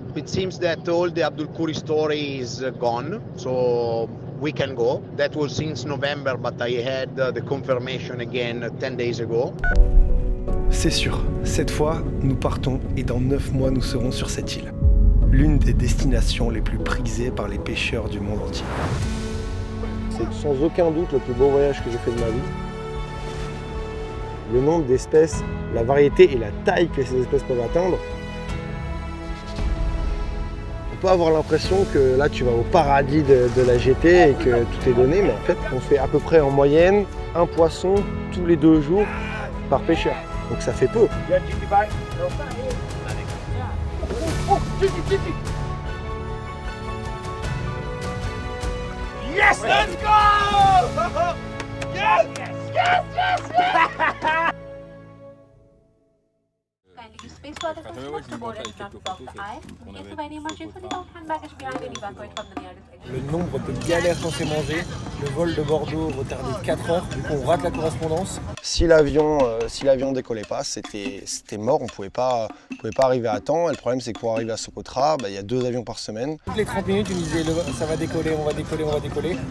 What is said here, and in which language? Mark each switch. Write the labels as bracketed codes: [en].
[en] It seems that all the Abdul Kuri story is gone, so we can go. That was since November, but I had the confirmation again 10 days ago. [fr] C'est sûr, cette fois, nous partons et dans 9 mois, nous serons sur cette île. L'une des destinations les plus prisées par les pêcheurs du monde entier. C'est sans aucun doute le plus beau voyage que j'ai fait de ma vie. Le nombre d'espèces, la variété et la taille que ces espèces peuvent atteindre. On peut avoir l'impression que là tu vas au paradis de la GT et que tout est donné, mais en fait on fait à peu près en moyenne un poisson tous les 2 jours par pêcheur. Donc ça fait peu. [en] Yes, let's go! Yes, yes, yes, yes, yes! Kindly use space to other customers to board and not block the aisle. In case of any emergency, without hand baggage behind and evacuate from the nearest exit. [fr] Le nombre de galères qu'on s'est mangé, le vol de Bordeaux retardé de 4 heures, du coup on rate la correspondance. Si l'avion décollait pas, c'était mort, on pouvait pas arriver à temps. Et le problème c'est que pour arriver à Socotra, il y a 2 avions par semaine. Toutes les 30 minutes, tu me disais ça va décoller, on va décoller, on va décoller.